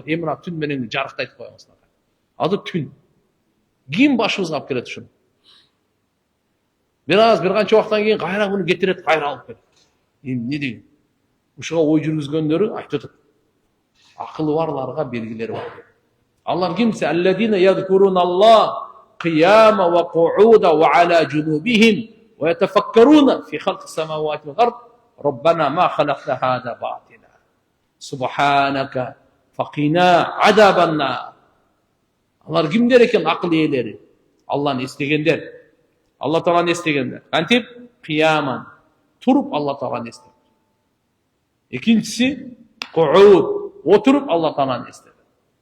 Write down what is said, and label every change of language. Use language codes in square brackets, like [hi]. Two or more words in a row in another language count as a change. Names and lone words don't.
[ky] Мына түн менен жарыкты айтып коебуз. Ады түн. Ким башыбызга алып келет ушуну? Бир канча убакыттан кийин кайра муну кетирет, кайра алып келет. Эмне деген? Ушуга ой жүргүзгөндөрү айтып атат. Акылы барларга белгилер бар. Аллах кимсе? [ar] الذين يذكرون الله قياما وقعودا وعلى جنوبهم ويتفكرون في خلق السماوات والأرض ربنا ما خلقت هذا باطلا سبحانك فقنا عذاب النار. [ky] Алар кимдер экен? Акыл ээлери. Алланы эстегендер. Алла Тааланы эстегендер. Кантип? Кыяман. Туруп Алла Тааланы эстеп. Экинчиси кууд. Отуруп Алла Тааланы эстеп.